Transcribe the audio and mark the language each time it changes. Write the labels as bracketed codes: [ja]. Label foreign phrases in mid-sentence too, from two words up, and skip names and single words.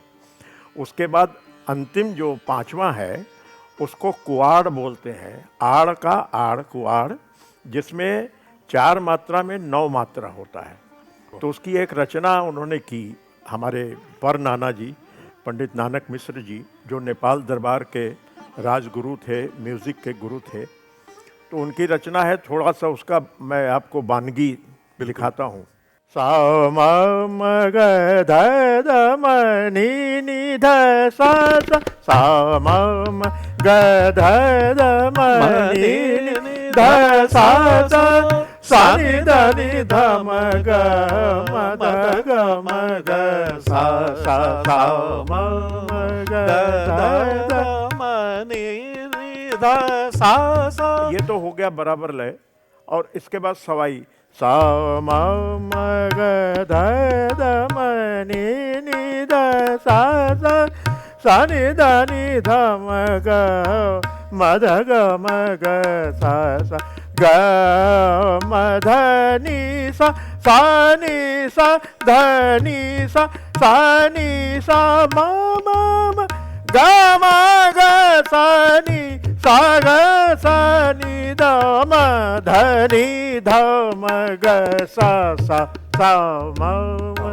[hi] उसके बाद अंतिम जो 5वां है उसको कुआड़ बोलते हैं, आड़ का आड़ कुआड़, जिसमें 4 मात्रा में 9 मात्रा होता है। तो उसकी एक रचना उन्होंने की हमारे पर नाना जी पंडित नानक मिश्र जी, जो नेपाल दरबार के राजगुरु थे, म्यूज़िक के गुरु थे। तो उनकी रचना है, थोड़ा सा उसका मैं आपको वानगी दिखाता हूँ। सा म म ग ध ध म नि नि ध सा सा, सा म म ग ध ध म नि नि ध सा सा, सा नि ध नि ध म ग म ध ग म ग सा सा, सा म म ग ध ध म नि नि ध सा सा। ये तो हो गया बराबर लय। और इसके बाद सवाई, सा म म ग ध ध म नि नि ध सा सा, सा नि ध नि ध म ग म ध ग म ग सा सा, ग म ध नि सा, सा नि सा ध नि सा, सा नि सा म म म ग म ग सा नि सा ग सा नि ध म ध नि ध म ग सा सा सा म म।